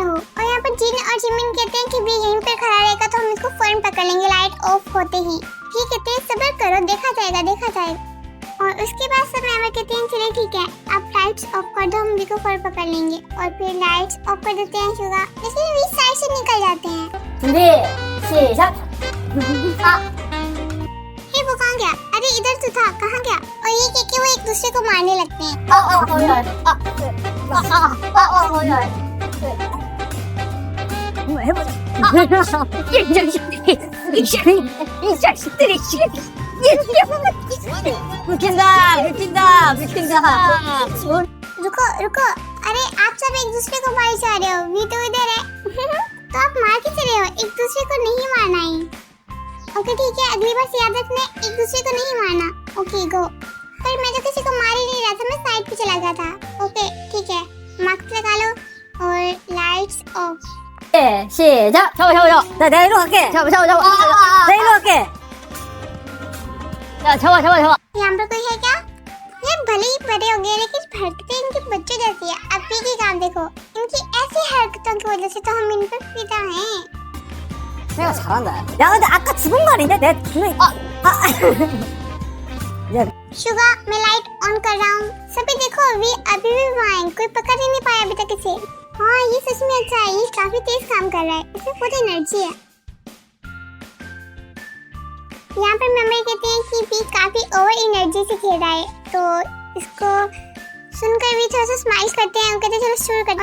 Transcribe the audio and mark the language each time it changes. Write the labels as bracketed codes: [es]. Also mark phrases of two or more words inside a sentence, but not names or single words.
[hi] और यहाँ पर जिन और जिमिन कहते हैं कि भी यहीं पे खड़ा रहेगा तो हम इसको कर लेंगे [en] light off [hi] होते ही। ठीक है, तेज सब्र करो, देखा जाएगा। और उसके बाद सब मेंबर कहते हैं चलिए ठीक है, अब [en] lights off [hi] कर दो, हम वीको फॉर पकड़ लेंगे। और फिर [en] lights off [hi] कर देते हैं शुगा, लेकिन वी साइड से निकल जाते हैं। [ko] 준비 시작. [hi] हे वो कहाँ गया? अरे इधर तो था, कहाँ गया? और ये कह के वो एक दूसरे को मारने लगते हैं। [ko] 이 자식들이 미친다. [hi] रुको, अरे आप सब एक दूसरे को मार जा रहे हो, वी तो इधर है। तो आप मार किसे रहे हो? एक दूसरे को नहीं मारना है। ओके ठीक है, अगली बार से याद रखना, एक दूसरे को नहीं मारना। [en] okay go. [hi] पर मैं तो किसी को मार ही नहीं रहा था, मैं साइड पे चला गया था। ओके ठीक है, मास्क लगा लो और [en] lights off. [ko] 시작. 잡아. 나 이리로 갈게. 잡아. 나 이리로 갈게. 야, 잡아. [hi] यहाँ पर कोई है क्या? ये भले ही बड़े हो गए लेकिन हरकतें इनके बच्चों जैसी है। अभी की काम देखो, इनकी ऐसी हरकतों की वजह से तो हम इन पर फिदा हैं। [ko] 내가 잘한다. 야, 근데 아까 죽은 거 아닌데? 내 분명히 [hi] शुगा, मैं [en] light on [hi] कर रहा हूँ। सभी देखो, वी अभी भी वहाँ हैं, कोई पकड़ ही नहीं पाया अभी तक इसे। हाँ, ये सच में अच्छा है, ये काफी तेज काम कर रहा है, इसमें पूरी एनर्जी है। यहाँ पर मेंबर कहते हैं कि वी काफी [en] over energy [hi] से खेल रहा है, तो इसको सुनकर भी थोड़ा सा स्माइल करते हैं और कहते हैं चलो शुरू करते हैं।